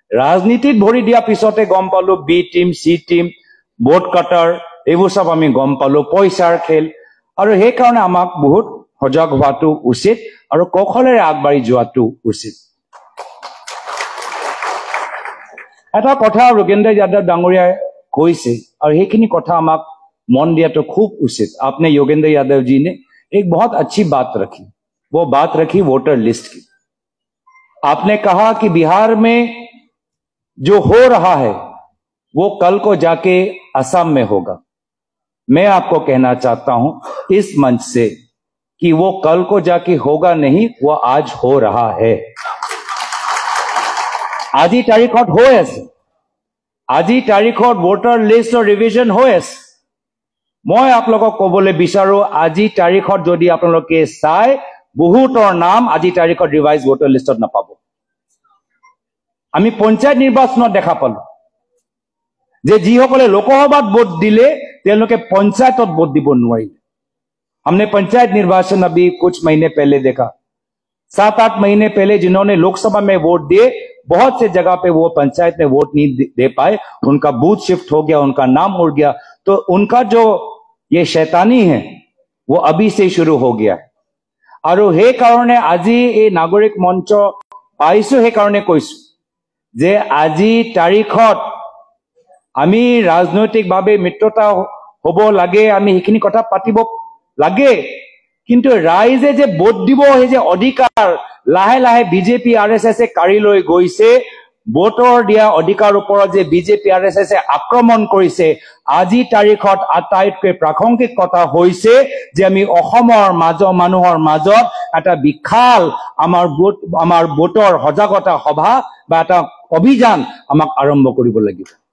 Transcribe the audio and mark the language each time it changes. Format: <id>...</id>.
<as>ৰাজনীতিত ভৰি দিয়াৰ পিছতে গম পালোঁ B team, C team, vote কটাৰ, এইবোৰ চব আমি গম পালোঁ, পইচাৰ খেল। আৰু সেইকাৰণে আমাক বহুত সজাগ হোৱাটো উচিত আৰু কৌশলেৰে আগবাঢ়ি যোৱাটো উচিত। এটা কথা যোগেন্দ্ৰ যাদৱ ডাঙৰীয়াই কৈছে, আৰু সেইখিনি কথা আমাক मन दिया तो खूब उचित।</as> <hi>आपने योगेंद्र यादव जी ने एक बहुत अच्छी बात रखी, वो बात रखी वोटर लिस्ट की। आपने कहा कि बिहार में जो हो रहा है वो कल को जाके असम में होगा। मैं आपको कहना चाहता हूं इस मंच से कि वो कल को जाके होगा नहीं, वो आज हो रहा है।</hi> <as>আজি তাৰিখত হৈ আছে, আজি তাৰিখত ভোটাৰ লিষ্টৰ ৰিভিজন হৈ আছে। মই আপোনালোকক ক'বলৈ বিচাৰো, আজি তাৰিখত যদি আপোনালোকে চাই, বহুতৰ নাম আজি তাৰিখত ৰিভাইজ ভোটাৰ লিষ্টত নাপাব। আমি পঞ্চায়ত নিৰ্বাচনত দেখা পালো যে যিসকলে লোকসভাত ভোট দিলে তেওঁলোকে পঞ্চায়তত ভোট দিব নোৱাৰিলে।</as> <hi>हमने पंचायत निर्वाचन अभी कुछ महीने पहले देखा, 7-8 महीने पहले जिन्होंने लोकसभा में वोट दिए, बहुत से जगह पे वो पंचायत में वोट नहीं दे पाए, उनका बूथ शिफ्ट हो गया, उनका नाम उड़ गया। तो उनका जो ये शैतानी है वो अभी से शुरू हो गया।</hi> <as>और हे कारणे আজি এই নাগৰিক মঞ্চ পাইছো, हे कारणे কৈছো যে আজি তাৰিখত আমি ৰাজনৈতিকভাৱে মিত্ৰতা হ'ব লাগে, আমি সেইখিনি কথা পাতিব লাগে, কিন্তু ৰাইজে যে ভোট দিব সেই যে অধিকাৰ লাহে লাহে বিজেপি আৰএছএছে কাঢ়ি লৈ গৈছে, ভোটৰ দিয়া অধিকাৰ ওপৰত যে বিজেপি আৰএছএছে আক্ৰমণ কৰিছে, আজি তাৰিখত আটাইতকৈ প্ৰাসংগিক কথা হৈছে যে আমি অসমৰ মানুহৰ মাজত এটা বিশাল আমাৰ ভোটৰ সজাগতা সভা বা এটা অভিযান আমাক আৰম্ভ কৰিব লাগিব।</as>